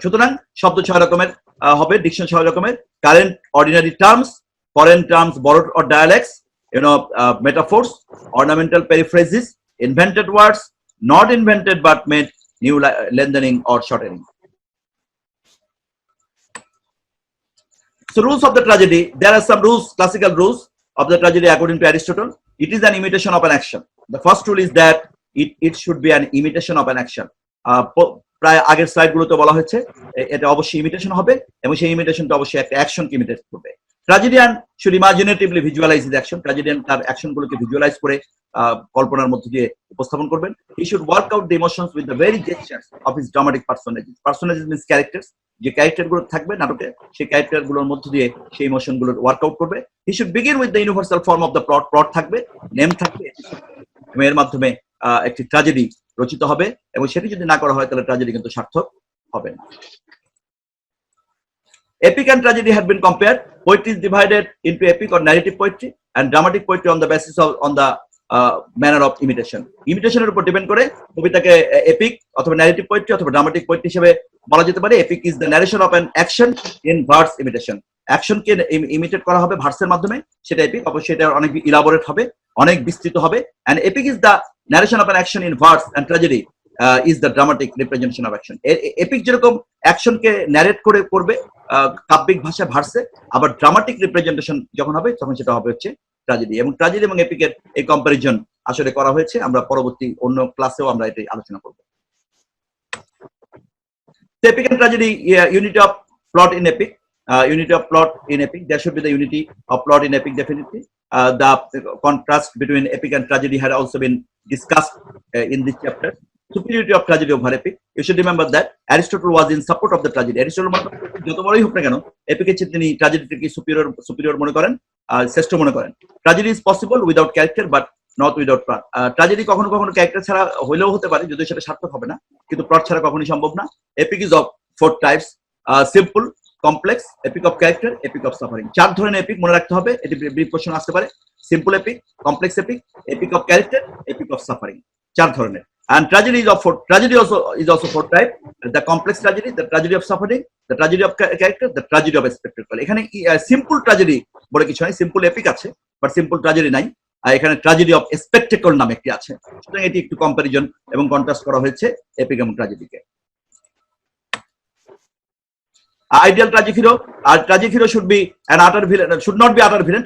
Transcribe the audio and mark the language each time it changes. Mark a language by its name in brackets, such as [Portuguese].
[Bangla] সুতরাং শব্দ 6 রকমের হবে, ডিকশন 6 রকমের: [English] Current ordinary terms, foreign terms, borrowed or dialects, metaphors, ornamental periphrases, invented words, not invented but made new lengthening or shortening. So rules of the tragedy, there are some rules, classical rules of the tragedy according to Aristotle. It is an imitation of an action. The first rule is that it should be an imitation of an action. [Bangla] প্রায় আগের স্লাইডগুলোতে বলা হয়েছে এটা অবশ্যই imitation হবে এবং সেই ইমিটেশনটা অবশ্যই একটা অ্যাকশনকে ইমিটেট করবে। [English] tragedian should imaginatively visualise his action, [Bangla] ট্র্যাজেডিয়ান তার অ্যাকশনগুলোকে ভিজুয়ালাইজ করে কল্পনার মধ্যে দিয়ে উপস্থাপন করবেন। [English] He should work out the emotions with the very gestures of his dramatic personalities. Personalities means characters, [Bangla] যে ক্যারেক্টারগুলো থাকবে নাটকে সেই ক্যারেক্টারগুলোর মধ্যে দিয়ে সেই ইমোশনগুলোর ওয়ার্কআউট করবে। [English] he should begin with the universal form of the plot, [Bangla] plot থাকবে, নেম থাকবে, এর মাধ্যমে একটি ট্র্যাজেডি রচিত হবে এবং সেটি যদি না করা হয় তাহলে ট্র্যাজেডি কিন্তু সার্থক হবে না। [English] Epic and tragedy had been compared. Poetry is divided into epic or narrative poetry and dramatic poetry on the basis of manner of imitation. [Bangla] Imitation এর উপর ডিপেন্ড করে কবিতাকে এপিক অথবা ন্যারেটিভ পোয়েট্রি অথবা ড্রামাটিক পোয়েট্রি হিসেবে বলা যেতে পারে। [English] Epic is the narration of an action in verse imitation. [Bangla] অ্যাকশনকে imitate করা হবে ভার্সের মাধ্যমে, সেটা এপিক। অবশ্যই এটা অনেক ইলাবোরেট হবে, অনেক বিস্তৃত হবে। [English] and epic is the narration of an action in verse and tragedy is the dramatic representation of action. [Bangla] Epic যেরকম অ্যাকশনকে ন্যারেট করে করবে কাব্যিক ভাষা ভার্সে, আবার ড্রামাটিক রিপ্রেজেন্টেশন যখন হবে তখন সেটা হবে হচ্ছে ট্র্যাজেডি। এবং ট্র্যাজেডি এবং এপিকের এই কম্পারিজন আসলে করা হয়েছে, আমরা পরবর্তী অন্য ক্লাসেও আমরা এটাই আলোচনা করব। [English] Epic and tragedy, unity of plot in epic. Unity of plot in epic, there should be the unity of plot in epic definitely. The contrast between epic and tragedy had also been discussed in this chapter. Superiority of tragedy over epic. You should remember that Aristotle was in support of the tragedy. [Bangla] Aristotle যত বড়ই হোক না কেন এপিকের চেয়ে তিনি ট্র্যাজেডিকে superior মনে করেন, শ্রেষ্ঠ মনে করেন। [English] Tragedy is possible without character but not without plot. [Bangla] Tragedy কখনো কখনো ক্যারেক্টার ছাড়া হইলেও হতে পারে, যদিও সেটা সার্থক হবে না, কিন্তু প্লট ছাড়া কখনোই সম্ভব না। [English] Epic is of 4 types: simple, complex, epic of character, epic of suffering. [Bangla] 4 ধরনের এপিক মনে রাখতে হবে, এটি ব্রিফ কোশ্চেন আসতে পারে। Simple epic, complex epic, epic of character, epic of suffering, 4 ধরনের। [English] And tragedy is of 4. Tragedy is also 4 type: the complex tragedy, the tragedy of suffering, the tragedy of character, the tragedy of spectacle. [Bangla] এখানে simple tragedy বলে কিছু নাই, simple epic আছে but simple tragedy নাই। আর এখানে tragedy of spectacle নামে একটি আছে। সুতরাং এটি একটু কম্পারিজন এবং কন্ট্রাস্ট করা হয়েছে এপিক এবং ট্র্যাজেডিকে। [English] Ideal tragic hero, tragic hero should be an utter villain, should not be utter villain.